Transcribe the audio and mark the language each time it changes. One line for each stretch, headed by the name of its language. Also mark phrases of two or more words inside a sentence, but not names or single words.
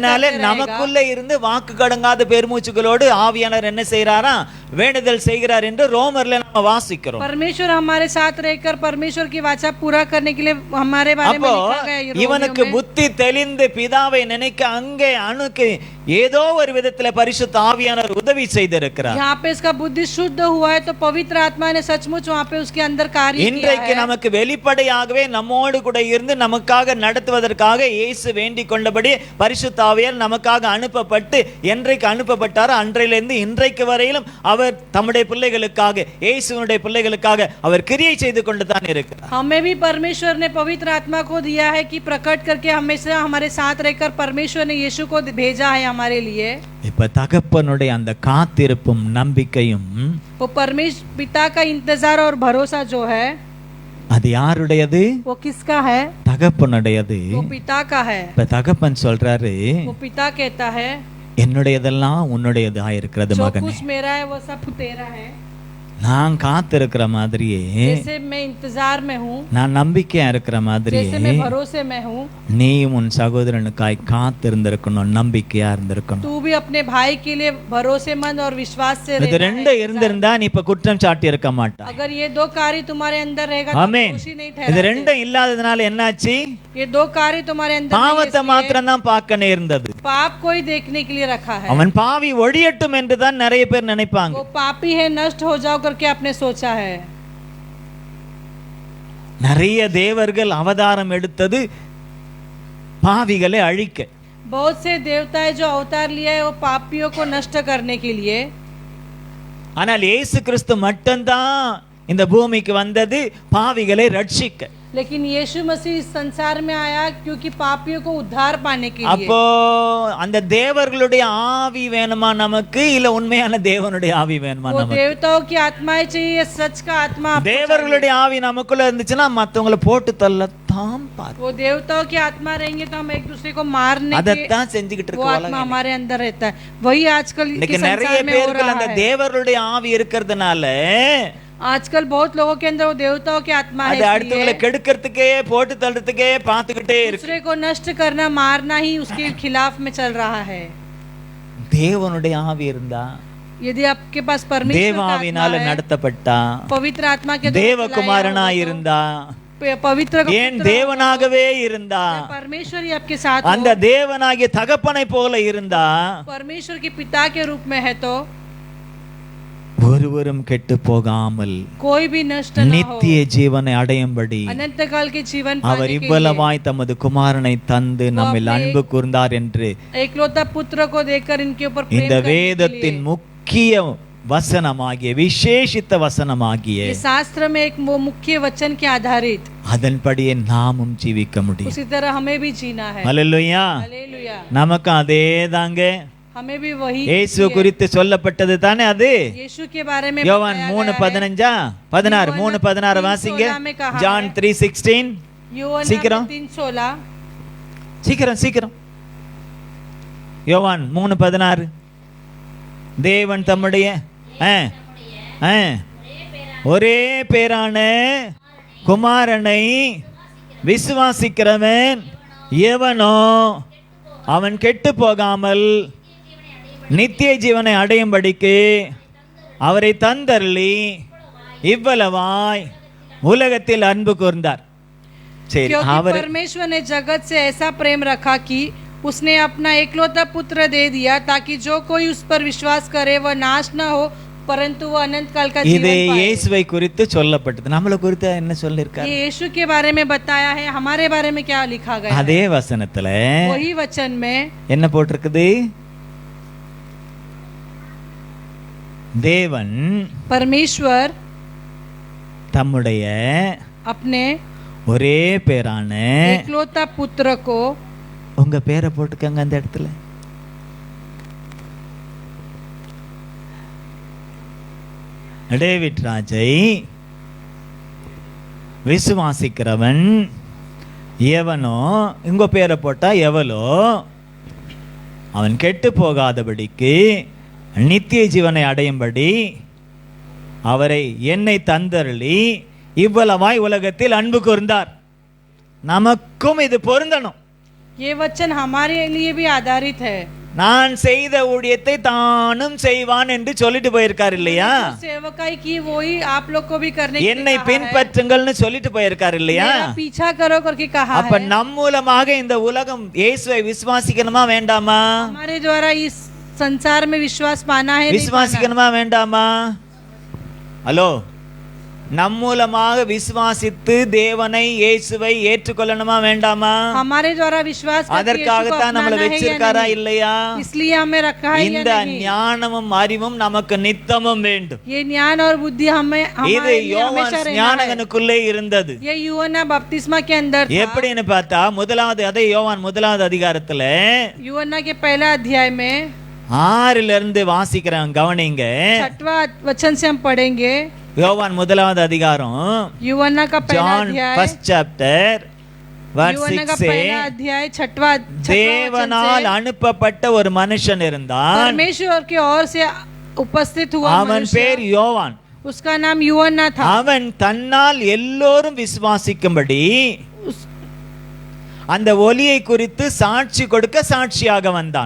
Tamil: அதனால நமக்குள்ள இருந்து வாக்கு கடங்காத பெருமூச்சுகளோடு ஆவியானவர் என்ன செய்யறாரா, வேண்டுதல் செய்கிறார் என்று ரோமர்ல நம்ம வாசிக்கிறோம்.
Hindi: परमेश्वर हमारे साथ रहकर परमेश्वर की वाचा पूरा करने के लिए हमारे बारे में लिखा गया है।
Tamil: இவனுக்கு புத்தி தெளிந்து பிதாவை நினைக்க அங்கே அணுக்கு ஏதோ ஒரு விதத்துல பரிசுத்த ஆவியானவர் உதவி செய்திருக்கிறார்.
Hindi: यहाँ पे इसका बुद्धि शुद्ध हुआ है तो पवित्र आत्मा ने सचमुच वहाँ पे उसके अंदर कार्य किया है।
Tamil: இன்றைக்கு நமக்கு வெளிப்படையாகவே நம்மோடு கூட இருந்து நமக்காக நடத்துவதற்காக இயேசு வேண்டிக் கொண்டபடி பரிசுத்த ஆவியார் நமக்காக அனுப்பப்பட்டு என்றைக்கு அனுப்பப்பட்டாரோ அன்றையிலிருந்து இன்றைக்கு வரையிலும் அவர் தம்முடைய பிள்ளைகளுக்காக, இயேசுவினுடைய பிள்ளைகளுக்காக அவர் கிரியை செய்து கொண்டு தான் இருக்கிறார்.
Hindi: हमें भी परमेश्वर ने पवित्र आत्मा को दिया है कि प्रकट करके हमेशा हमारे साथ रहकर परमेश्वर ने यीशु को भेजा है हमारे लिए।
Tamil: இப்ப தகப்பனுடைய அந்த காத்திருப்பும் நம்பிக்கையும்
Hindi: वो परमेश्वर पिता का इंतजार और भरोसा जो है
Tamil: அது யாருடையது?
Hindi: वो किसका है?
Tamil: தகப்பனுடையது.
Hindi: वो पिता का है।
Tamil: இப்ப தகப்பன் சொல்றாரு,
Hindi: वो पिता कहता है
Tamil: என்னுடையதெல்லாம் உன்னுடையது ஆயிருக்கிறது
Hindi: जो
Tamil: மகனே.
Hindi: कुछ मेरा है वो सब तेरा है।
Tamil: நான் காத்திருக்கிற மாதிரியே,
Hindi: जैसे मैं इंतजार में हूँ,
Tamil: நான் நம்பிக்கையா இருக்கிற
Hindi: जैसे
Tamil: மாதிரியே
Hindi: मैं भरोसे में हूँ,
Tamil: நீயும் உன் சகோதரனுக்காய் காத்திருந்திருக்கணும், நம்பிக்கையா இருந்திருக்கணும்.
Hindi: तू भी अपने भाई के लिए भरोसेमंद और विश्वास से
Tamil: இது
Hindi: रहना
Tamil: ரெண்டு
Hindi: है।
Tamil: இருந்திருந்தா நீ இப்ப குற்றம் சாட்டி இருக்க மாட்டா.
Hindi: अगर ये दो कार्य तुम्हारे अंदर रहेगा तो
Tamil: ஆமென்.
Hindi: दोषी नहीं
Tamil: இது
Hindi: ठहराते।
Tamil: ரெண்டும் இல்லாததுனால என்னாச்சு?
Hindi: ये दो कार्य तुम्हारे अंदर नहीं है,
Tamil: பாவத்தை
Hindi: इसलिए
Tamil: மாத்திரம் தான் பார்க்க நேர்ந்தது.
Hindi: पाप को ही देखने के लिए रखा है।
Tamil: அவன் பாவி ஒழியட்டும் என்று தான் நிறைய பேர் நினைப்பாங்க.
Hindi: वो पापी है, नष्ट हो जाओ करके आपने सोचा है।
Tamil: நிறைய தேவர்கள் அவதாரம் எடுத்தது பாவிகளை அழிக்க.
Hindi: बहुत से देवता है जो अवतार लिया है वो पापियों को नष्ट करने के लिए।
Tamil: ஆனால் இயேசு கிறிஸ்து மட்டும்தான் இந்த பூமிக்கு வந்தது பாவிகளை ரட்சிக்க.
Hindi: लेकिन यीशु मसीह इस संसार में आया क्योंकि पापियों को उद्धार पाने के लिए।
Tamil: அப்போ அந்த தேவர்களுடைய ஆவி வேணுமா நமக்கு, இல்ல உண்மையான தேவனுடைய ஆவி வேணுமா
Hindi: वो
Tamil: நமக்கு?
Hindi: देवताओं की आत्माएं चाहिए, सच का आत्मा आपको
Tamil: தேவர்களுடைய ஆவி நமக்குள்ள இருந்துச்சுன்னா மத்தவங்களை போட்டு தள்ளத்தான் எல்லாம் பார்த்து
Hindi: वो देवताओं की आत्मा रहेंगे तो हम एक दूसरे को मारने के
Tamil: அதைத்தான் செஞ்சுக்கிட்டு
Hindi: वो
Tamil: இருக்க
Hindi: आत्मा हमारे अंदर रहता है। वही आजकल के
Tamil: இன்னைக்கு நிறைய
Hindi: संसार में हो
Tamil: பேர்கள்
Hindi: रहा
Tamil: அந்த
Hindi: है।
Tamil: தேவர்களுடைய ஆவி இருக்கிறதுனால
Hindi: आजकल बहुत लोगों के अंदर वो देवताओं की आत्मा है,
Tamil: அது அடுத்தவங்களை கெடுக்கிறதுக்கே போட்டு தள்ளுறதுக்கே பார்த்துக்கிட்டே இருக்கு।
Hindi: दूसरे को नष्ट करना मारना ही उसके खिलाफ में चल रहा है।
Tamil: தேவனுடைய ஆவி இருந்தா
Hindi: यदि आपके पास परमेश्वर का आत्मा
Tamil: தேவாவினால
Hindi: है,
Tamil: நடத்தப்பட்டா
Hindi: पवित्र आत्मा के द्वारा
Tamil: தேவகுமாரனா
Hindi: चलाया हो,
Tamil: இருந்தா
Hindi: पवित्र का
Tamil: ஏன்
Hindi: पुत्र
Tamil: தேவனாகவே இருந்தா
Hindi: परमेश्वर ही आपके साथ हो,
Tamil: அந்த தேவனாகிய தகப்பனை போல இருந்தா
Hindi: परमेश्वर के पिता के रूप में है तो
Tamil: ஒருவரும் கெட்டு போகாமல்
Hindi: कोई भी नष्ट न हो,
Tamil: நித்திய ஜீவனை அடையும்படி
Hindi: अनंत काल के जीवन
Tamil: அவர்
Hindi: पाने के लिए
Tamil: இவ்வளவாய் தமது குமாரனை தந்து நம்மில் அன்பு கூர்ந்தார் என்று
Hindi: एकलौता पुत्र को देकर इनके ऊपर प्रेम
Tamil: இந்த
Hindi: करने के
Tamil: வேதத்தின்
Hindi: लिए।
Tamil: முக்கிய வசனமாகிய விசேஷித்த வசனமாகிய
Hindi: ये शास्त्र में एक वो मुख्य वचन के आधारित
Tamil: அதன்படியே நாமும் ஜீவிக்க முடியும்।
Hindi: उसी तरह हमें भी जीना है।
Tamil: அல்லேலூயா।
Hindi: हालेलुया।
Tamil: நமக்கு அதே தாங்க
Hindi: हमें भी वही
Tamil: இயேசு குறித்து சொல்லப்பட்டது தானே அது।
Hindi: यीशु के बारे में
Tamil: யோவான்
Hindi: बताया
Tamil: 3:15 16 3:16 வாசிங்க। ஜான் 3:16
Hindi: यूहन्ना
Tamil: சீக்கிரம் 3:16 சீக்கிரம் சீக்கிரம் யோவான் 3:16 தேவன் தம்முடைய ஒரே பேரான குமாரனை விசுவாசிக்கிறவன் எவனோ அவன் கெட்டு போகாமல் நித்திய ஜீவனை அடையும்படிக்கு அவரை தந்தருளி இவ்வளவாய் உலகத்தில் அன்பு கூர்ந்தார்। சரி,
Hindi: क्योंकि
Tamil: அவர்
Hindi: परमेश्वर ने जगत से ऐसा प्रेम रखा कि उसने अपना एकलौता पुत्र दे दिया ताकि जो कोई उस पर विश्वास करे वह नाश न हो परंतु वह अनंत काल का
Tamil: இது
Hindi: जीवन पाए।
Tamil: இயேசுவை குறித்து சொல்லப்பட்டது। நம்மளை குறித்து என்ன சொல்லிருக்காரு?
Hindi: ये यीशु के बारे में बताया है। हमारे बारे में क्या लिखा गया है?
Tamil: அதே வசனத்துல
Hindi: वही वचन में
Tamil: என்ன போட்டிருக்குது? தேவன்
Hindi: परमेश्वर
Tamil: தம்முடைய
Hindi: अपने
Tamil: ஒரே பேரான
Hindi: एकलौता पुत्र को,
Tamil: உங்க பேரை போட்டுக்கங்க அந்த இடத்துல, டேவிட் ராஜை விசுவாசிக்கிறவன் எவனோ, உங்க பேரை போட்டா எவளோ அவன் கெட்டு போகாதபடிக்கு நித்திய ஜீவனை அடையும்படி அவரை என்னை தந்தருளி இவ்வளவாய் உலகத்தில் அன்பு கூர்ந்தார்। நமக்கும் இது பொருந்தணும்।
Hindi: ये वचन हमारे लिए भी आधारित है।
Tamil: நான் செய்த ஊழியத்தை தானும் செய்வான் என்று சொல்லிட்டு போயிருக்காரு இல்லையா?
Hindi: सेवकाई की वही आप लोग को भी करने के
Tamil: என்னை
Hindi: लिए कहा है।
Tamil: பின்பற்றுங்கள்னு சொல்லிட்டு போயிருக்காரு இல்லையா?
Hindi: मेरा पीछा करो करके कहा
Tamil: அப்ப
Hindi: है।
Tamil: நம் மூலமாக இந்த உலகம் இயேசுவை விசுவாசிக்கணுமா வேண்டாமா?
Hindi: हमारे द्वारा इस संसार में विश्वास पाना है, नहीं पाना?
Tamil: விசுவாசிக்கணுமா வேண்டாமா? ஹலோ, நம் மூலமாக விசுவாசித்து தேவனை இயேசுவை ஏற்றுக்கொள்ளணுமா வேண்டாமா?
Hindi: हमारे द्वारा विश्वास करके यीशु को
Tamil: அதற்காகத்தான் நம்மளை
Hindi: अपनाना है या
Tamil: வச்சிருக்காரா
Hindi: नहीं?
Tamil: இல்லையா?
Hindi: इसलिए हमें रखा है या
Tamil: இந்த
Hindi: नहीं?
Tamil: ஞானமும் அறிவும் நமக்கு நித்தமும் வேண்டும்।
Hindi: ये ज्ञान और बुद्धि हमें
Tamil: இது
Hindi: हमारे लिए
Tamil: யோவான்
Hindi: हमेशा रहना है।
Tamil: ஞானகனுக்குள்ளே இருந்தது।
Hindi: ये यूहन्ना बपतिस्मा के अंदर था।
Tamil: எப்படின்னு பார்த்தா அதே யோவான் 1வது அதிகாரத்துல
Hindi: यूहन्ना के पहला अध्याय में
Tamil: 6 இருந்து வாசிக்கிறேன், கவனிங்க।
Hindi: 6वां वचन से हम पढ़ेंगे।
Tamil: யோவான் 1வது அதிகாரம்,
Hindi: यूहन्ना का पहला
Tamil: ஜான்
Hindi: अध्याय,
English: 1st chapter verse
Hindi: यूहन्ना 6 का से पहला अध्याय 6वां
Tamil: தேவனால் அனுப்பப்பட்ட ஒரு மனுஷன் இருந்தான்,
Hindi: परमेश्वर की ओर से उपस्थित हुआ
Tamil: அவன்
Hindi: मनुष्य,
Tamil: பேர் யோவான்।
Hindi: उसका नाम यूहन्ना था।
Tamil: அவன் தன்னால் எல்லோரும் விசுவாசிக்கும்படி அந்த ஒளியை குறித்து சாட்சி கொடுக்க சாட்சியாக வந்தான்।